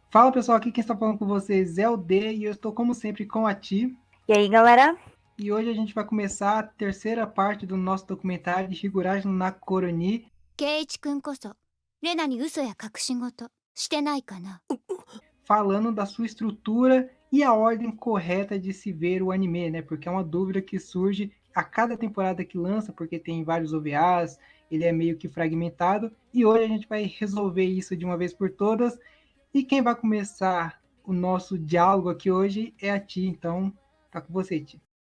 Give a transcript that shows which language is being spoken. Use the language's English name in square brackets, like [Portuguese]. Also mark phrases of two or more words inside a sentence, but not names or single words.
[Portuguese] Fala pessoal, aqui quem está falando com vocês é o D e eu estou como sempre com a Ti. E aí, galera? E hoje a gente vai começar a terceira parte do nosso documentário de Higurashi no Nakoroni, [Japanese] 圭一君こそレナに嘘や隠し事してないかな。 [Portuguese] falando da sua estrutura e a ordem correta de se ver o anime, né? Porque é uma dúvida que surge a cada temporada que lança, porque tem vários OVAs, ele é meio que fragmentado, e hoje a gente vai resolver isso de uma vez por todas. E quem vai começar o nosso diálogo aqui hoje é a Ti, então tá com você, Ti.